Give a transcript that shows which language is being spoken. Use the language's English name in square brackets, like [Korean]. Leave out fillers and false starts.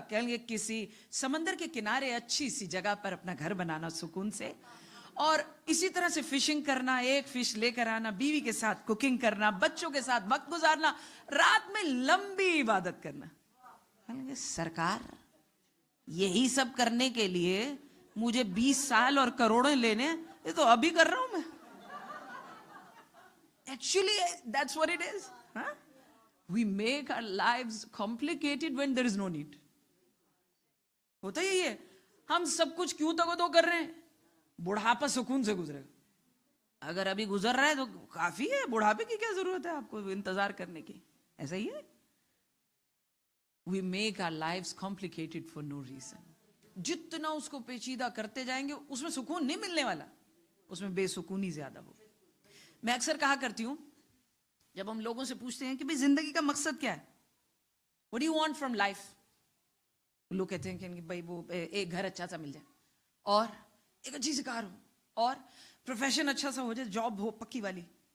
[Hindi] कहेंगे किसी समंदर के किनारे अच्छी सी जगह पर अपना घर बनाना सुकून से, और इसी तरह से फिशिंग करना, एक फिश लेकर आना, बीवी के साथ कुकिंग करना, बच्चों के साथ वक्त गुजारना, रात में लंबी इबादत करना। कहेंगे सरकार यही सब करने के लिए मुझे 20 साल और करोड़ों लेने, ये तो अभी कर रहा हूं मैं। [English] Actually, that's what it is. Huh? We make our lives complicated when there is no need. [Hindi] होता यही है, हम सब कुछ क्यों तगो कर रहे हैं? बुढ़ापा सुकून से गुजरेगा। अगर अभी गुजर रहा है तो काफी है, बुढ़ापे की क्या जरूरत है आपको इंतजार करने की? ऐसा ही है। [English] We make our lives complicated for no reason. [Hindi] जितना उसको पेचीदा करते जाएंगे उसमें सुकून नहीं मिलने वाला, उसमें बेसुकूनी ज्यादा होगी। मैं अक्सर कहा करती हूं, जब हम लोगों से पूछते हैं कि भाई जिंदगी का मकसद क्या है, [English] what do you want from life, [Hindi] लोग कहते हैं कि भाई वो एक घर अच्छा सा मिल जाए, और एक अच्छी सी कार हो, और प्रोफेशन अच्छा सा हो जाए, जॉब हो पक्की वाली।